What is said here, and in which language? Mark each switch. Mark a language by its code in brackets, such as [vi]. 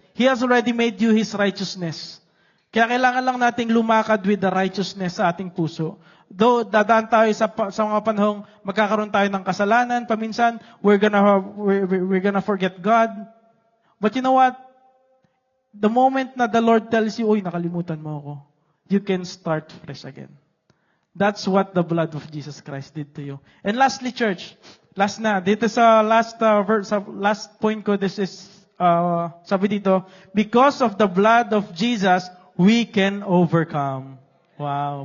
[en] He has already made you His righteousness. [tl] Kaya kailangan lang nating lumakad with the righteousness sa ating puso. Though dadaan tayo sa mga panahong magkakaroon tayo ng kasalanan, paminsan [en] we're gonna forget God. But you know what? The moment na the Lord tells you, [tl] "Uy, nakalimutan mo ako," [en] you can start fresh again. That's what the blood of Jesus Christ did to you. And lastly, church, [tl] dito sa last point ko, [en] this is sabi dito, because of the blood of Jesus, we can overcome. Wow.